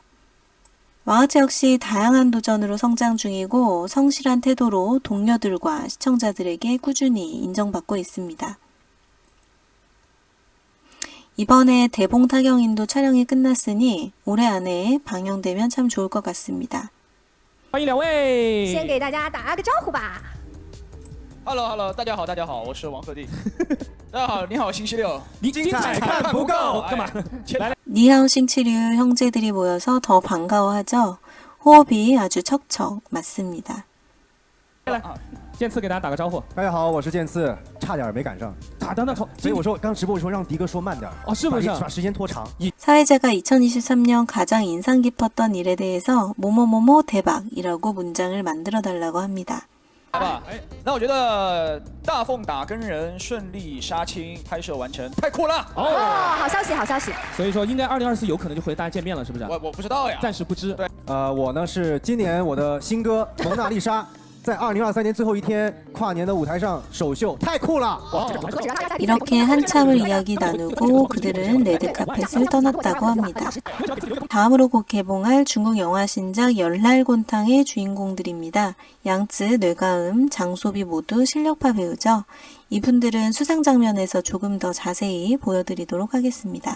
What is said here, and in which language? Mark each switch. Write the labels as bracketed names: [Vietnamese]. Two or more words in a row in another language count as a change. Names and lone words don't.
[Korean] 왕아채 역시 다양한 도전으로 성장 중이고 성실한 태도로 동료들과 시청자들에게 꾸준히 인정받고 있습니다. 이번에 대봉타경인도 촬영이 끝났으니 올해 안에 방영되면 참 좋을 것 같습니다. [Chinese] 欢迎两位。先给大家打个招呼吧。 Hello， 大家好，我是王鹤棣。大家好，你好，星期六。你精彩看不够，干嘛？你好星期六 [Korean] 형제들이 모여서 더 반가워하죠. 호흡이 아주 척척 맞습니다. [Chinese] 剑次给大家打个招呼。大家好，我是剑次，差点没赶上。所以我说刚直播的时候让迪哥说慢点。哦，是不是？把时间拖长。 [Korean] 사회자가 2023년 가장 인상 깊었던 일에 대해서 뭐뭐뭐뭐 대박이라고 문장을 만들어 달라고 합니다. [Chinese] 来吧，那我觉得大凤打更人顺利杀青拍摄完成，太酷了！哦，好消息，好消息。所以说应该2024有可能就和大家见面了，是不是？我不知道呀，暂时不知。对，我呢是今年我的新歌《蒙娜丽莎》。在2023年最后一天跨年的舞台上首秀，太酷了！ [Korean] 이렇게 한참을 이야기 나누고 그들은 레드카펫을 떠났다고 합니다. 다음으로 곧 개봉할 중국 영화 신작 열날곤탕의 주인공들입니다. 양쯔, 뇌가음, 장소비 모두 실력파 배우죠. 이분들은 수상 장면에서 조금 더 자세히 보여드리도록 하겠습니다.